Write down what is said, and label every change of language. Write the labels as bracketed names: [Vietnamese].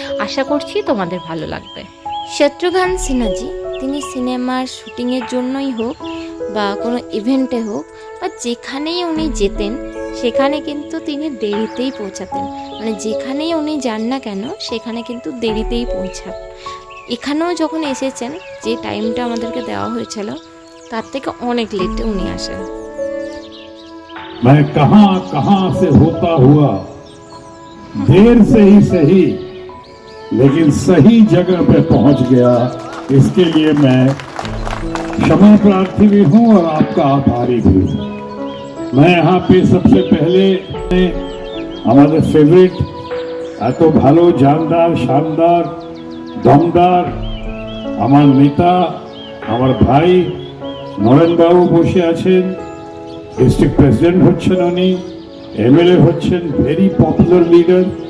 [Bangla] আশা করছি তোমাদের ভালো লাগবে। শত্রুঘ্ন সিনহাজি তিনি সিনেমার শুটিংয়ের জন্যই হোক বা কোনো ইভেন্টে হোক বা যেখানেই উনি যেতেন সেখানে কিন্তু তিনি দেরিতেই পৌঁছাতেন। মানে যেখানেই উনি যান না কেন সেখানে কিন্তু দেরিতেই পৌঁছান। এখানেও যখন এসেছেন যে টাইমটা আমাদেরকে দেওয়া হয়েছিল তার থেকে অনেক লেটে উনি আসেন। [Hindi] मैं कहां कहां से होता हुआ देर से ही सही लेकिन सही जगह पे पहुंच गया, इसके लिए मैं क्षमा प्रार्थी भी हूं और आपका आभारी भी हूं। मैं यहाँ पे सबसे पहले हमारे फेवरेट [Bangla] এত ভালো জানদার শানদার দমদার আমার নেতা আমার ভাই নরেন বাবু বসে আছেন। ডিস্ট্রিক্ট প্রেসিডেন্ট হচ্ছেন উনি, এমএলএ হচ্ছেন, ভেরি পপুলার লিডার।